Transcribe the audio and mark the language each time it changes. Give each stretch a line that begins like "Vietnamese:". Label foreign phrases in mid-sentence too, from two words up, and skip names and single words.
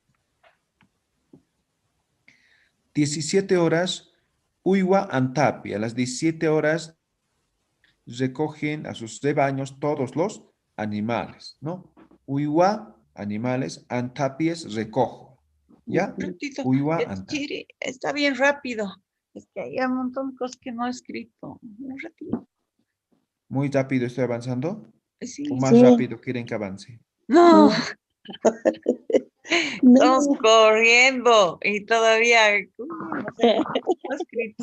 Spanish: 17 horas,
Aymara: Uywa Antapi.
Spanish: A las 17 horas recogen a sus rebaños todos los animales, ¿no? Uywa, animales, Antapi es recojo, ¿ya? Un ratito.
Aymara: Uywa Antapi.
Spanish: Chiri, está bien rápido. Es que hay un montón de cosas que no he escrito. Un ratito. Muy rápido estoy avanzando. Sí. ¿O más Sí. rápido quieren que avance? No, No. estamos corriendo y todavía no sé, no he escrito.